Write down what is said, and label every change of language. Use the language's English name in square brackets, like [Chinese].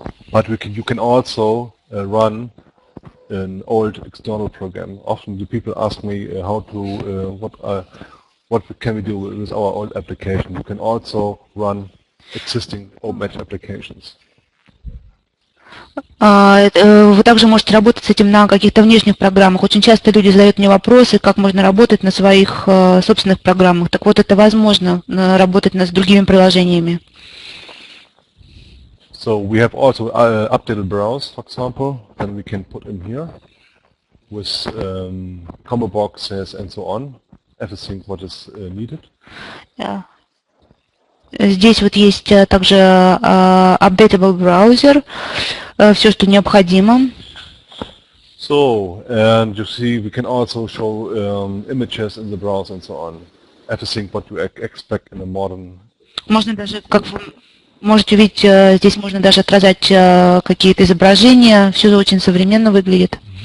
[English] But you can also run an old external program. Often the people ask me how to what can we do with our old application. You can also run existing OpenEdge applications. [Russian] Вы также можете работать с этим на каких-то внешних программах. Очень часто люди задают мне вопросы, как можно работать на своих собственных программах. Так вот, это возможно, работать с другими приложениями. [English] So we have also updated browse, for example, then we can put in here with combo boxes and so on, everything what is needed. [Russian] Здесь вот есть также updatable browser, все, что необходимо. [English] So, and you see we can also show images in the browser and so on, everything what you expect in a modern. [Russian] Можно даже, как вы можете увидеть, здесь можно даже отражать какие-то изображения, все очень современно выглядит.